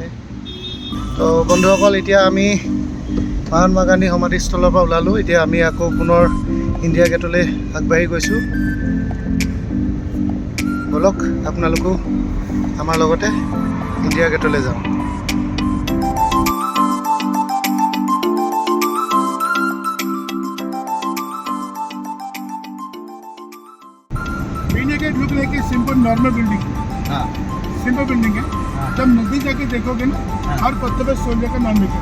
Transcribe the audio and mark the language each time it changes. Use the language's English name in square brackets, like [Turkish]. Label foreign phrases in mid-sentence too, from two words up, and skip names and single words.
[Assamese] তো বন্ধুসকল, এতিয়া আমি মহাত্মা গান্ধী সমাধিস্থলৰ পৰা ওলালোঁ। এতিয়া আমি আকৌ পুনৰ ইণ্ডিয়া গেটলৈ আগবাঢ়ি গৈছোঁ। বলক আপোনালোকো আমাৰ লগতে ইণ্ডিয়া গেটলৈ যাওঁ। [English] India Gate look like a simple normal building, simple building है। [Hindi] जब नजदीक जाके देखोगे ना, हर पत्ते पे सोल्जर का नाम लिखा है।